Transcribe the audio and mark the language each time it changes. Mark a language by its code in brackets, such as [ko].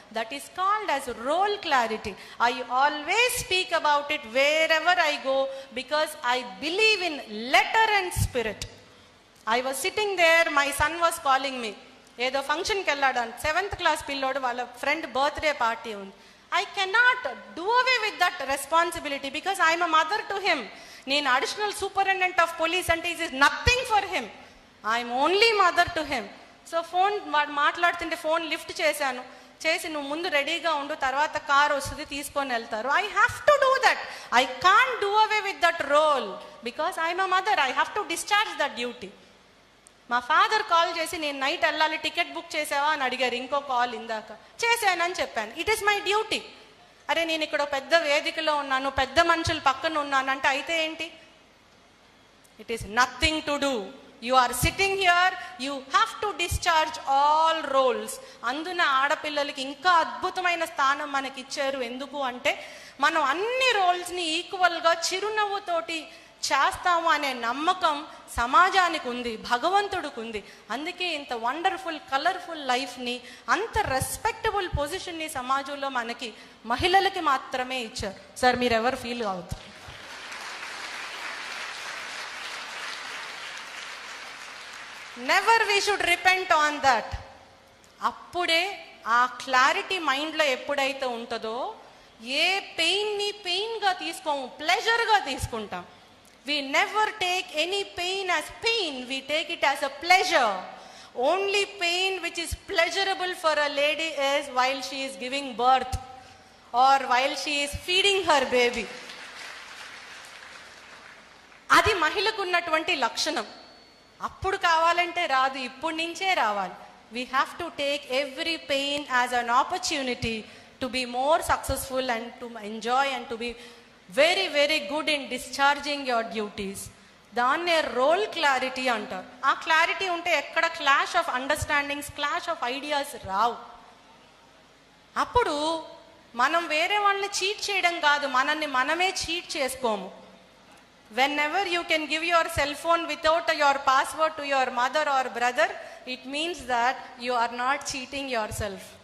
[en] That is called as role clarity. I always speak about it wherever I go because I believe in letter and spirit. I was sitting there, my son was calling me. [te] ఏదో ఫంక్షన్కి వెళ్ళాడు, 7th class పిల్లోడు, వాళ్ళ friend birthday party ఉంది. [en] I cannot do away with that responsibility because I am a mother to him. [te] నేను additional superintendent of police అంటే [en] it is nothing for him. I am only mother to him. [te] So phone మాట్లాడుతుంటే phone lift చేసి నువ్వు ముందు రెడీగా ఉండు, తర్వాత car వస్తుంది తీసుకొని వెళ్తారు. [en] I have to do that. I can't do away with that role because I am a mother. I have to discharge that duty. [te] మా ఫాదర్ కాల్ చేసి నేను నైట్ వెళ్ళాలి, టికెట్ బుక్ చేసావా అని అడిగారు. ఇంకో కాల్ ఇందాక చేశానని చెప్పాను. [en] It is my duty. [te] అరే నేను ఇక్కడ పెద్ద వేదికలో ఉన్నాను, పెద్ద మనుషులు పక్కన ఉన్నాను అంటే అయితే ఏంటి? [en] It is nothing to do. You are sitting here, you have to discharge all roles. [te] అందున ఆడపిల్లలకి ఇంకా అద్భుతమైన స్థానం మనకి ఇచ్చారు. ఎందుకు అంటే మనం అన్ని రోల్స్ని ఈక్వల్గా చిరునవ్వుతోటి చేస్తాము అనే నమ్మకం సమాజానికి ఉంది, భగవంతుడికి ఉంది. అందుకే ఇంత వండర్ఫుల్ కలర్ఫుల్ లైఫ్ని, అంత రెస్పెక్టబుల్ పొజిషన్ని సమాజంలో మనకి మహిళలకి మాత్రమే ఇచ్చారు. సార్ మీరు ఎవరు ఫీల్ అవుతారు? [en] Never we should repent on that. [te] అప్పుడే ఆ క్లారిటీ మైండ్లో ఎప్పుడైతే ఉంటుందో ఏ పెయిన్ని పెయిన్గా తీసుకోము, ప్లెజర్గా తీసుకుంటాం. [en] We never take any pain as pain, we take it as a pleasure. Only pain which is pleasurable for a lady is while she is giving birth or while she is feeding her baby. [te] అది మహిళకు ఉన్నటువంటి లక్షణం. అప్పుడు కావాలంటే రాదు, ఇప్పుడు నుంచే రావాలి. [en] We have to take every pain as an opportunity to be more successful and to enjoy and to be very very good in discharging your duties. [te] దాన్నే రోల్ క్లారిటీ అంటారు. ఆ క్లారిటీ ఉంటే ఎక్కడ clash of understandings, clash of ideas రావు. అప్పుడు మనం వేరే వాళ్ళని cheat చేయడం కాదు, మనల్ని మనమే చీట్ చేసుకోము. [en] whenever you can give your cell phone without your password to your mother or brother, it means that you are not cheating yourself.